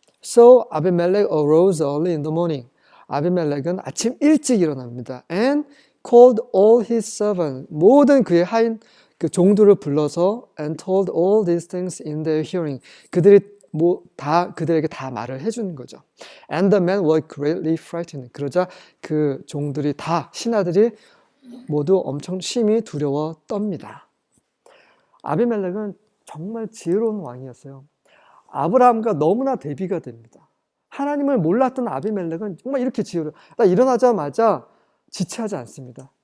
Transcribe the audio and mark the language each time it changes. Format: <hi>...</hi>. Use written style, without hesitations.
<en>So Abimelech arose early in the morning.</en> <ko>아비멜렉은 아침 일찍 일어납니다.</ko> <en>And called all his servants.</en> <ko>모든 그의 하인 그 종들을 불러서</ko> <en>and told all these things in their hearing.</en> <ko>그들에게 다 말을 해주는 거죠.</ko> <en>And the men were greatly frightened.</en> <ko>그러자 그 종들이 다 신하들이 모두 엄청 심히 두려워 떱니다. 아비멜렉은 정말 지혜로운 왕이었어요. 아브라함과 너무나 대비가 됩니다. 하나님을 몰랐던 아비멜렉은 정말 이렇게 지혜로워요. 일어나자마자 지체하지 않습니다.</ko>